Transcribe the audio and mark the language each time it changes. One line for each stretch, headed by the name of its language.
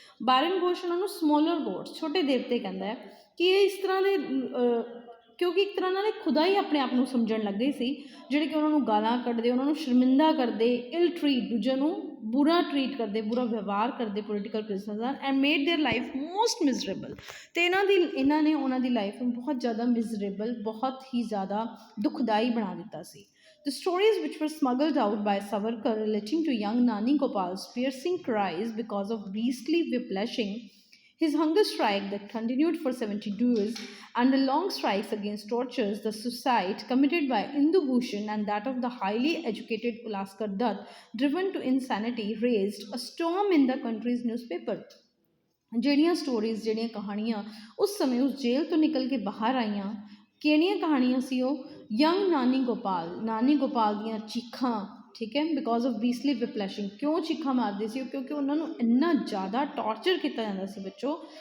Punjabi: ਬਾਰਿਨ ਘੋਸ਼ ਉਹਨਾਂ ਨੂੰ
English: smaller gods,
Punjabi: ਛੋਟੇ ਦੇਵਤੇ ਕਹਿੰਦਾ ਹੈ ਕਿ ਇਹ ਇਸ ਤਰ੍ਹਾਂ ਦੇ, ਕਿਉਂਕਿ ਇੱਕ ਤਰ੍ਹਾਂ ਨਾਲ ਖੁਦਾ ਹੀ ਆਪਣੇ ਆਪ ਨੂੰ ਸਮਝਣ ਲੱਗ ਗਏ ਸੀ, ਜਿਹੜੇ ਕਿ ਉਹਨਾਂ ਨੂੰ ਗਾਲਾਂ ਕੱਢਦੇ, ਉਹਨਾਂ ਨੂੰ ਸ਼ਰਮਿੰਦਾ ਕਰਦੇ, ਇਲ ਟਰੀਟ, ਦੂਜਿਆਂ ਨੂੰ ਬੁਰਾ ਟਰੀਟ ਕਰਦੇ, ਬੁਰਾ ਵਿਵਹਾਰ ਕਰਦੇ political prisoners ਦਾ,
English: And made their life most miserable.
Punjabi: ਅਤੇ ਇਹਨਾਂ ਨੇ ਉਹਨਾਂ ਦੀ ਲਾਈਫ ਨੂੰ ਬਹੁਤ ਜ਼ਿਆਦਾ ਮਿਜ਼ਰੇਬਲ, ਬਹੁਤ ਹੀ ਜ਼ਿਆਦਾ ਦੁਖਦਾਈ ਬਣਾ ਦਿੱਤਾ ਸੀ।
English: The stories which were smuggled out by Savarkar relating to young Nani Gopal's piercing cries because of beastly whiplashing, his hunger strike that continued for 72 years, and the long strikes against tortures, the suicide committed by Indu Bhushan and that of the highly educated Ulaskar Dutt, driven to insanity, raised a storm in the country's newspaper.
Punjabi: ਜਿਹੜੀਆਂ stories ਜਿਹੜੀਆਂ ਕਹਾਣੀਆਂ ਉਸ ਸਮੇਂ ਉਸ ਜੇਲ੍ਹ ਤੋਂ ਨਿਕਲ ਕੇ ਬਾਹਰ ਆਈਆਂ ਕਿਹੜੀਆਂ ਕਹਾਣੀਆਂ ਸੀ ਉਹ ਯੰਗ ਨਾਨੀ ਗੋਪਾਲ ਦੀਆਂ ਚੀਖਾਂ ਠੀਕ ਹੈ
English: because of beastly whiplashing
Punjabi: ਕਿਉਂ ਚੀਖਾਂ ਮਾਰਦੇ ਸੀ ਉਹ ਕਿਉਂਕਿ ਉਹਨਾਂ ਨੂੰ ਇੰਨਾ ਜ਼ਿਆਦਾ ਟੌਰਚਰ ਕੀਤਾ ਜਾਂਦਾ ਸੀ ਬੱਚੋ